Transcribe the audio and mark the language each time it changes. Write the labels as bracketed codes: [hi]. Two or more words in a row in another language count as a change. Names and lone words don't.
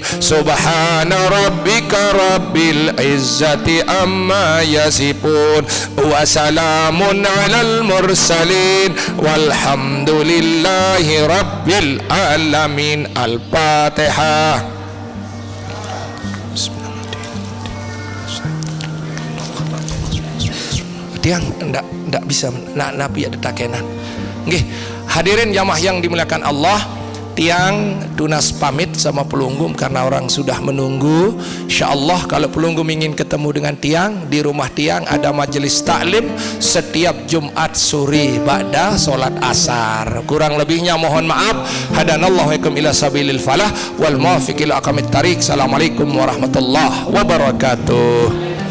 [ar] سبحان ربك رب العزة عما يصفون وسلام على المرسلين والحمد لله رب العالمين. Al-Fatihah. [id] Tiang ndak bisa nabi ada takenan. Nggih, hadirin jamaah yang dimuliakan Allah, tiang tunas pamit sama pelunggum karena orang sudah menunggu. InsyaAllah kalau pelunggum ingin ketemu dengan tiang, di rumah tiang ada majelis taklim setiap Jumat sore ba'da solat asar. Kurang lebihnya mohon maaf. [ar] هدانا الله إياكم إلى سبيل الفلاح والموفق إلى أقوم الطريق. السلام عليكم ورحمة الله وبركاته.